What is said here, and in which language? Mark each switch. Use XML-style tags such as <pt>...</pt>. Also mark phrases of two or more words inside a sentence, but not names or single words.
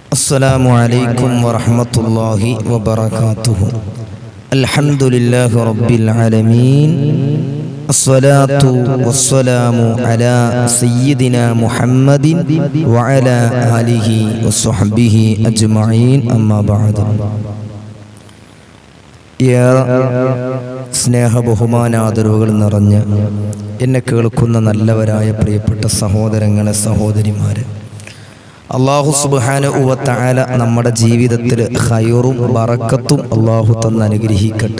<ar>السلام عليكم ورحمة الله وبركاته. الحمد لله رب العالمين. الصلاة والسلام على سيدنا محمد وعلى آله وصحبه أجمعين. أما بعد.</ar> <ml>സ്നേഹ ബഹുമാനാദരവുകൾ നിറഞ്ഞ എന്നെ കേൾക്കുന്ന നല്ലവരായ പ്രിയപ്പെട്ട സഹോദരങ്ങളെ, സഹോദരിമാരെ, അല്ലാഹു</ml> <ar>سبحانه و تعالى</ar> <ml>നമ്മുടെ ജീവിതത്തിൽ ഖൈറും ബറക്കത്തും അല്ലാഹു തന്ന് അനുഗ്രഹിക്കട്ടെ.</ml>